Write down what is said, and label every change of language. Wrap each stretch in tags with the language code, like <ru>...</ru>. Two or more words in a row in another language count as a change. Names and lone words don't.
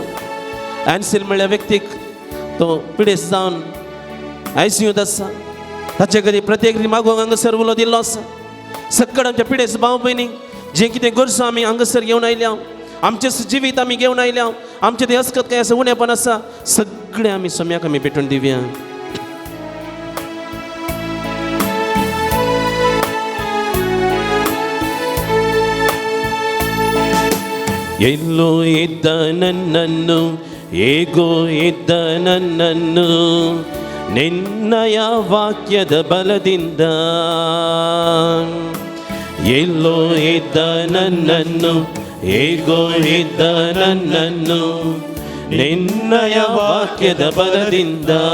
<kok>एन्सिल म्हणल्या व्यक्तीक तो पिडेस्त जावन ICUंत आसा, ताचे कधी प्रत्येक मागोवंक हांगासर उलो दिल्लो आसा. सगळे आमच्या पिडेस्त भाव भयणीक जे कितें गरजो आमी हांगासर घेवन आयल्या, आमचें जिवीत आमी घेवन आयल्या, आमचें तें हसकत काय आसा, उणेपण आसा, सगळें आमी सम्याक आमी भेटून दिवया.</kok> <kn>ಎಲ್ಲೋ ಇದ್ದ ನನ್ನನ್ನು, ಹೇಗೋ ಇದ್ದ ನನ್ನನ್ನು, ನಿನ್ನಯ ವಾಕ್ಯದ ಬಲದಿಂದ, ಎಲ್ಲೋ ಇದ್ದ ನನ್ನನ್ನು, ಹೇಗೋ ಇದ್ದ ನನ್ನನ್ನು, ನಿನ್ನಯ ವಾಕ್ಯದ ಬಲದಿಂದ</kn>